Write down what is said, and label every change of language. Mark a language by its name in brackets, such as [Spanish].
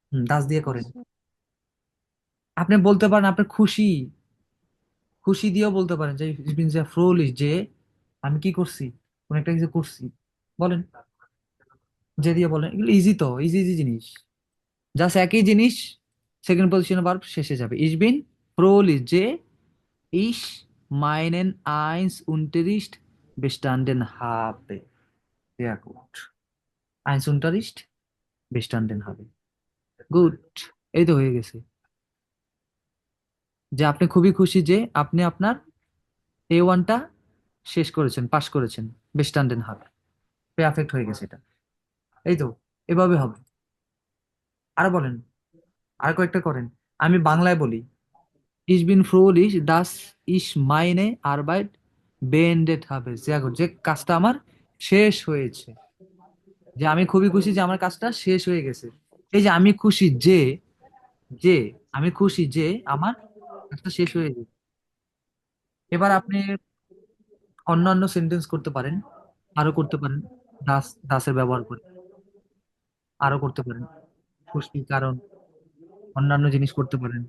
[Bangla] দাস দিয়ে করেন। আপনি বলতে পারেন আপনার খুশি, খুশি দিয়েও বলতে পারেন, যে ফ্রোলিশ, যে আমি কি করছি, কোন একটা কিছু করছি, বলেন। যে দিয়ে বলেন, এগুলো ইজি, তো ইজি ইজি জিনিস, জাস্ট একই জিনিস, সেকেন্ড পজিশনে ভার্ব শেষে যাবে। [German] ইস বিন ফ্রোলিশ, যে ich meinen eins Unterricht bestanden habe. Sehr gut. Eins Unterricht bestanden habe. [Bangla] Good, এই তো হয়ে গেছে। যে আপনি খুবই খুশি যে আপনি আপনার A1টা শেষ করেছেন, পাশ করেছেন, [German] bestanden habe, [Bangla] পারফেক্ট হয়ে গেছে এটা। এই তো, এভাবে হবে। আর বলেন, আর কয়েকটা করেন। আমি বাংলায় বলি, [German] ich bin froh, dass ich meine Arbeit beendet habe. Sehr gut, [Bangla] যে কাজটা আমার শেষ হয়েছে, যে আমি খুবই খুশি যে আমার কাজটা শেষ হয়ে গেছে। এই যে আমি খুশি যে, যে আমি খুশি যে আমার কাজটা শেষ হয়ে গেছে। এবার আপনি অন্যান্য সেন্টেন্স করতে পারেন, আরো করতে পারেন, দাসের ব্যবহার করে আরো করতে পারেন, খুশি কারণ, অন্যান্য জিনিস করতে পারেন।